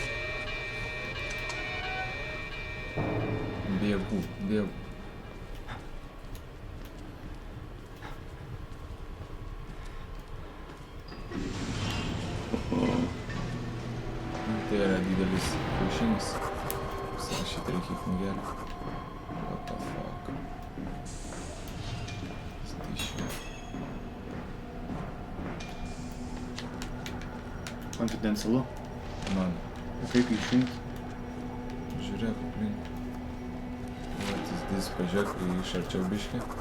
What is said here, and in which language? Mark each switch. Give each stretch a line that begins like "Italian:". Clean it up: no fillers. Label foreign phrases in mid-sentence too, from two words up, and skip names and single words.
Lithuanian: Bėgu. Tai yra didelis kiaušinis. Surašyti reikia knygelę.
English: What the fuck.
Lithuanian: Stišvė. Konfidencialu. Man. O kaip išjungti? Žiūrėk aplink. Pažiūrėk iš arčiau biškį.